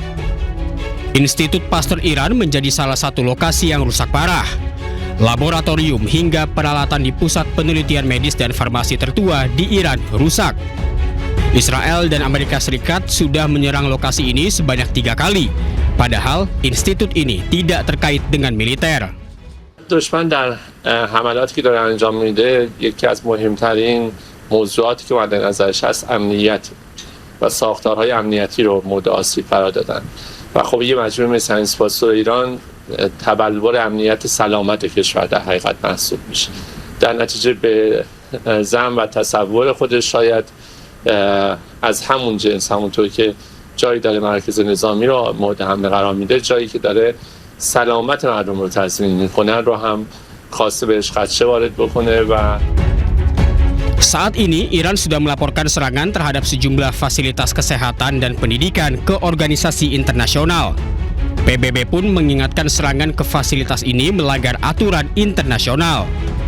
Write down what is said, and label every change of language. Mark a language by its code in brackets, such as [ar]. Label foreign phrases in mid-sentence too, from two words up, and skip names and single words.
[id] Institut Pasteur Iran menjadi salah satu lokasi yang rusak parah. Laboratorium hingga peralatan di pusat penelitian medis dan farmasi tertua di Iran rusak. Israel dan Amerika Serikat sudah menyerang lokasi ini sebanyak 3 kali. Padahal institut ini tidak terkait dengan militer. [fa] دشمن در حملاتی که داره انجام میده یکی از مهمترین موضوعاتی که مد نظرش هست امنیت و ساختارهای امنیتی رو مورد آسیب قرار دادن و خب یه مجموعه مثل اسپاسور ایران تبلور امنیت سلامت کشور در حقیقت محسوب میشه. در نتیجه به ظن و تصور خودش شاید از همون جنس، همونطور که جایی داره مرکز نظامی رو مورد حمله قرار میده، جایی که داره سلامت مردم رو تضمین میکنه رو هم خواسته بهش خدشه وارد بکنه و [id] Saat ini, Iran sudah melaporkan serangan terhadap sejumlah fasilitas kesehatan dan pendidikan ke organisasi internasional. PBB pun mengingatkan serangan ke fasilitas ini melanggar aturan internasional.